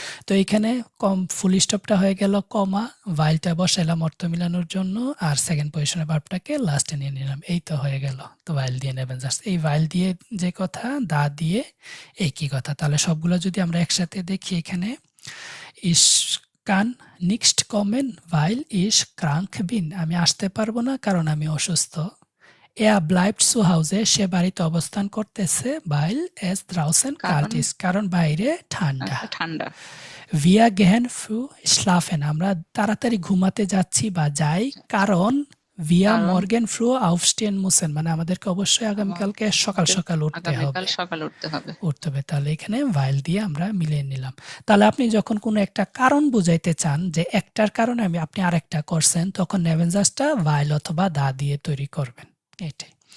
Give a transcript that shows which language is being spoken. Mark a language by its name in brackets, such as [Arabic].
[Bangla] তো এইখানে ফুল স্টপটা হয়ে গেল, কমা, ভাইলটা বসাইলাম অর্থ মিলানোর জন্য, আর সেকেন্ড পজিশনের ভার্বটাকে লাস্টে নিয়ে নিলাম, এই তো হয়ে গেল। তো ভাইল দিয়ে নেবেন জাস্ট, এই ভাইল দিয়ে যে কথা, দা দিয়ে একই কথা। তাহলে সবগুলো যদি আমরা একসাথে দেখি, এখানে ইস কান নিক্সট কমেন ভাইল ইস ক্রাঙ্ক বিন, আমি আসতে পারবো না কারণ আমি অসুস্থ। [German] Er bleibt zu Hause, [Bangla] সে বাড়িতে অবস্থান করতেছে, [German] ভাইল es draußen kalt [Bangla] কারণ ist, কারণ বাইরে ঠান্ডা। ঠান্ডা। [German] Wir gehen früh schlafen, [Bangla] আমরা তাড়াতাড়ি ঘুমাতে যাচ্ছি বা যাই, কারণ wir কারণ [German] morgen früh aufstehen müssen, [Bangla] মানে আমাদেরকে অবশ্যই আগামীকালকে সকাল সকাল উঠতে আগামীকাল হবে। সকালে উঠতে হবে। তাহলে এখানে ভাইল দিয়ে আমরা মিলিয়ে নিলাম। তাহলে আপনি যখন কোনো একটা কারণ বুঝাইতে চান যে একটার কারণে আপনি আরেকটা করছেন, তখন নেবেনজাসটা ভাইল অথবা দা দিয়ে তৈরি করবেন, এটাই।